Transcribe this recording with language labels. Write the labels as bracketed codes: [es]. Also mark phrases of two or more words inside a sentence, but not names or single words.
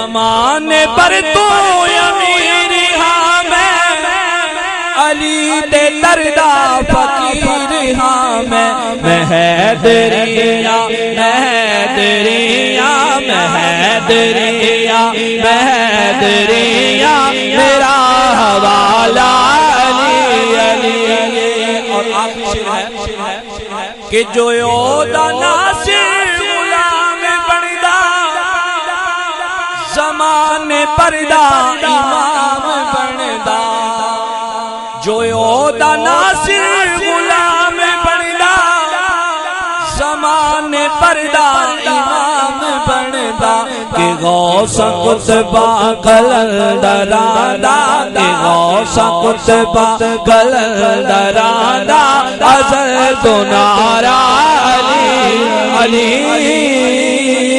[pa] زمانے پر تو امیر ہاں میں علی دے دردا فقیر ہاں میں حیدریاں حیدریاں حیدریاں حیدریاں میرا حوالہ علی علی۔ [ur] اور آخری شعر ہے کہ [pa] جو یودا ناصر غلام بندا زمانے پردا امام بندا، جو یودا ناصر غلام بندا زمانے پردا امام بندا، کہ غوث قطبہ قلندرانا، کہ غوث قطبہ قلندرانا ازل تو نارا علی علی